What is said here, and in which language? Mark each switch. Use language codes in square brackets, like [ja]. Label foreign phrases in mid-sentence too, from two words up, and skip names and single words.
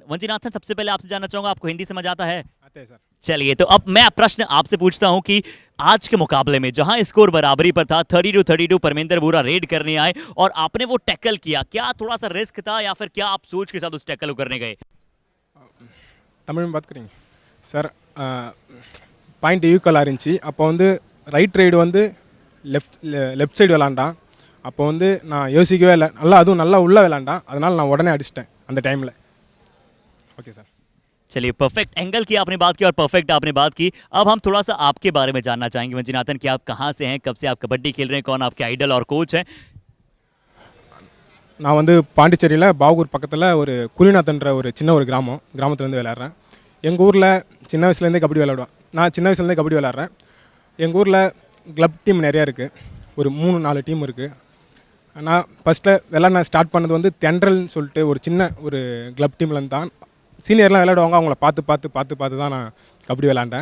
[hi] वंजीनाथन, सबसे पहले आपसे जानना चाहूंगा, आपको हिंदी समझ आता है? आते हैं सर. चलिए, तो अब मैं प्रश्न आपसे पूछता हूं कि आज के मुकाबले में जहां स्कोर बराबरी पर था 32-32, परमेंद्र बोरा रेड करने आए और आपने वो टैकल किया, क्या थोड़ा सा रिस्क था या फिर क्या आप सोच के साथ उस टैकल को करने गए? தமிழ் में बात करेंगे சார். [en] point equal [ta] இருந்துச்சு. அப்போ வந்து [en] right raid [ta] வந்து [en] left side [ta] விளாண்டான். அப்போ வந்து நான் யோசிக்கவே இல்லை. அதுவும் நல்லா உள்ளே விளாண்டான். அதனால் நான் உடனே அடிச்சிட்டேன் அந்த டைமில். [en] okay sir. [hi] चलिए, [en] perfect angle [hi] की आपने बात की और परफेक्ट आपने बात की. अब हम थोड़ा सा आपके बारे में जानना चाहेंगे वंजीनाथन, कि आप कहाँ से हैं, कब से आप कबड्डी खेल रहे हैं, कौन आपके आइडल और कोच हैं? [ta] நான் வந்து பாண்டிச்சேரியில் பாகூர் பக்கத்தில் ஒரு குலிநாத்தன்ற ஒரு சின்ன ஒரு கிராமத்துலேருந்து விளையாடுறேன். எங்கள் ஊரில் சின்ன வயசுலேருந்தே கபடி விளையாடுவேன். நான் சின்ன வயசுலேருந்தே கபடி விளையாடுறேன். எங்கள் ஊரில் [en] club team [ta] நிறையா இருக்குது. ஒரு 3-4 டீம் இருக்குது. நான் ஃபஸ்ட்டில் விளையாட ஸ்டார்ட் பண்ணது வந்து தென்றல்னு சொல்லிட்டு ஒரு சின்ன ஒரு [en] club team [ta] தான் சீனியர்லாம் விளையாடுவாங்க, அவங்கள பார்த்து தான் நான் கபடி விளாண்டேன்.